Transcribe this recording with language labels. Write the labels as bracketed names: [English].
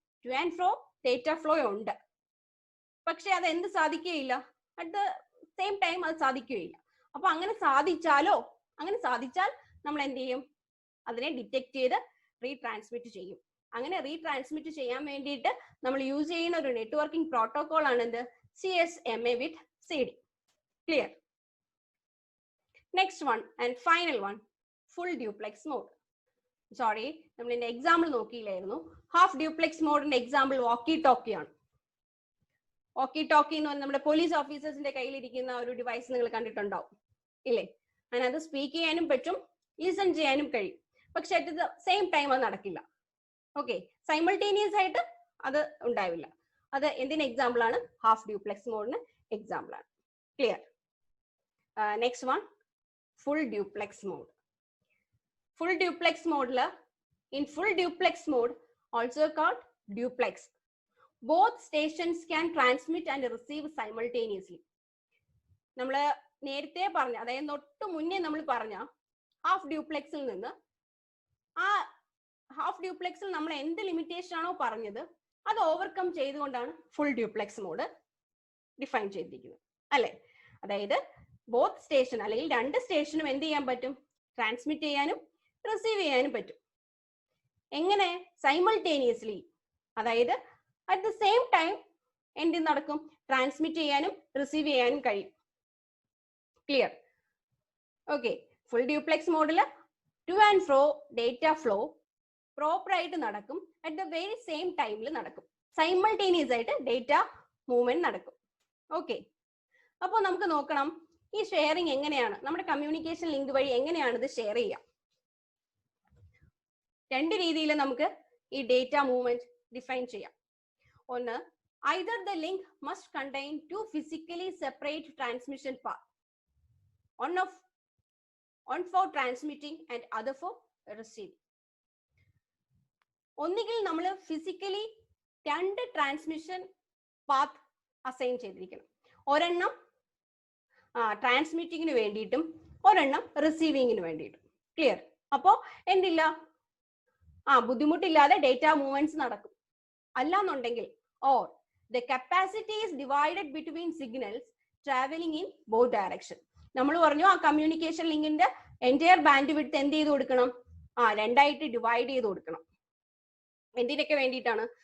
[English] to and fro data flow [Malayalam] ഉണ്ട്. പക്ഷെ അത് എന്ത് സാധിക്കുകയില്ല, [English] at the same time [Malayalam] അത് സാധിക്കുകയില്ല. അപ്പൊ അങ്ങനെ സാധിച്ചാലോ, അങ്ങനെ സാധിച്ചാൽ നമ്മൾ എന്ത് ചെയ്യും? അതിനെ ഡിറ്റക്ട് ചെയ്ത് റീട്രാൻസ്മിറ്റ് ചെയ്യും. അങ്ങനെ റീട്രാൻസ്മിറ്റ് ചെയ്യാൻ വേണ്ടിയിട്ട് നമ്മൾ യൂസ് ചെയ്യുന്ന ഒരു നെറ്റ്വർക്കിംഗ് പ്രോട്ടോകോൾ ആണ് എന്ത്? [English] CSMA with CD. Clear? Next one and final one, full duplex mode. [Malayalam] Sorry, നമ്മൾ ഇതിന്റെ എക്സാമ്പിൾ നോക്കിയില്ലായിരുന്നു. ഹാഫ് ഡ്യൂപ്ലെക്സ് മോഡിന്റെ എക്സാമ്പിൾ വാക്കി ടോക്കി ആണ്. വാക്കി ടോക്കി എന്ന് പറഞ്ഞാൽ നമ്മുടെ പോലീസ് ഓഫീസേഴ്സിന്റെ കയ്യിലിരിക്കുന്ന ഒരു ഡിവൈസ് നിങ്ങൾ കണ്ടിട്ടുണ്ടാവും ഇല്ലേ? അതിനകത്ത് സ്പീക്ക് ചെയ്യാനും പറ്റും, ലിസൺ ചെയ്യാനും കഴിയും. പക്ഷെ [English] at the same time [Malayalam] അത് നടക്കില്ല. ഓക്കെ, സൈമൾട്ടേനിയസ് ആയിട്ട് അത് ഉണ്ടാവില്ല. അത് എന്തിന് എക്സാമ്പിൾ ആണ്? ഹാഫ് ഡ്യൂപ്ലെക്സ് മോഡിന് എക്സാമ്പിൾ ആണ്. Clear? Next one, [English] full duplex mode. Full duplex mode, in full duplex mode, also called duplex, both stations can transmit and receive simultaneously. [Malayalam] നമ്മൾ നേരത്തെ പറഞ്ഞ, അതായത് തൊട്ട് മുന്നേ നമ്മൾ പറഞ്ഞ ഹാഫ് ഡ്യൂപ്ലെക്സിൽ നിന്ന് ആ ഹാഫ് ഡ്യൂപ്ലെക്സിൽ നമ്മൾ എന്ത് ലിമിറ്റേഷൻ ആണോ പറഞ്ഞത് അത് ഓവർകം ചെയ്തുകൊണ്ടാണ് ഫുൾ ഡ്യൂപ്ലെക്സ് മോഡ് ഡിഫൈൻ ചെയ്തിരിക്കുന്നത്, അല്ലെ? അതായത് ബോത്ത് സ്റ്റേഷൻ അല്ലെങ്കിൽ രണ്ട് സ്റ്റേഷനും എന്ത് ചെയ്യാൻ പറ്റും? ട്രാൻസ്മിറ്റ് ചെയ്യാനും റിസീവ് ചെയ്യാനും പറ്റും. എങ്ങനെ? സൈമൾട്ടേനിയസ്ലി, അതായത് [English] at the same time [Malayalam] എന്ത് നടക്കും? ട്രാൻസ്മിറ്റ് ചെയ്യാനും റിസീവ് ചെയ്യാനും കഴിയും. ക്ലിയർ? ഓക്കെ. ഫുൾ ഡ്യൂപ്ലെക്സ് മോഡിൽ [English] to and fro data flow [Malayalam] proper ആയിട്ട് നടക്കും, [English] at the very same ടൈമിൽ [Malayalam] നടക്കും. സൈമൾട്ടേനിയസ് ആയിട്ട് ഡേറ്റ മൂവ്മെന്റ് നടക്കും. ഓക്കെ. അപ്പോൾ നമുക്ക് നോക്കണം ഈ ഷെയറിംഗ് എങ്ങനെയാണ്, നമ്മുടെ കമ്മ്യൂണിക്കേഷൻ ലിങ്ക് വഴി എങ്ങനെയാണ് ഇത് ഷെയർ ചെയ്യുക. രണ്ട് രീതിയിൽ നമുക്ക് ഈ ഡേറ്റ മൂവ്മെന്റ് ഡിഫൈൻ ചെയ്യാം. [English] ഒന്ന്, either the link must contain two physically separate transmission paths, one for transmitting and other for receiving. [Malayalam] ഒന്നുകിൽ നമ്മൾ ഫിസിക്കലി രണ്ട് ട്രാൻസ്മിഷൻ പാത്ത് അസൈൻ ചെയ്തിരിക്കണം. ഒരെണ്ണം ട്രാൻസ്മിറ്റിങ്ങിന് വേണ്ടിയിട്ടും ഒരെണ്ണം റിസീവിങ്ങിന് വേണ്ടിയിട്ടും. ക്ലിയർ? അപ്പോ എന്തില്ല, ബുദ്ധിമുട്ടില്ലാതെ ഡേറ്റ മൂവ്മെന്റ്സ് നടക്കും. [English] അല്ലാന്നുണ്ടെങ്കിൽ or the capacity is divided between signals traveling in both direction. [Malayalam] നമ്മൾ പറഞ്ഞു ആ കമ്മ്യൂണിക്കേഷൻ ലിങ്കിന്റെ എൻറ്റയർ ബാൻഡ് വിഡ്ത്ത് എന്ത് ചെയ്ത് കൊടുക്കണം? രണ്ടായിട്ട് ഡിവൈഡ് ചെയ്ത് കൊടുക്കണം. എന്തിനൊക്കെ വേണ്ടിയിട്ടാണ്?